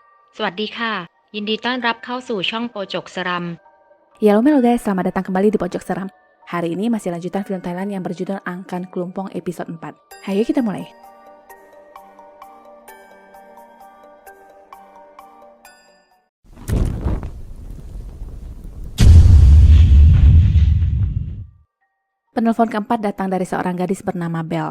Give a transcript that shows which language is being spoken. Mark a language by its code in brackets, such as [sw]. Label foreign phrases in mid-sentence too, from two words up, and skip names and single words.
[th] สวัสดีค่ะยินดีต้อนรับเข้าสู่ช่องโปจกสรัม [id] Ya halo guys, selamat datang kembali di Pojok Seram. Hari ini masih lanjutan film Thailand yang berjudul Angkan Klumpong episode 4. Ayo kita mulai. Penelpon keempat datang dari seorang gadis bernama Belle.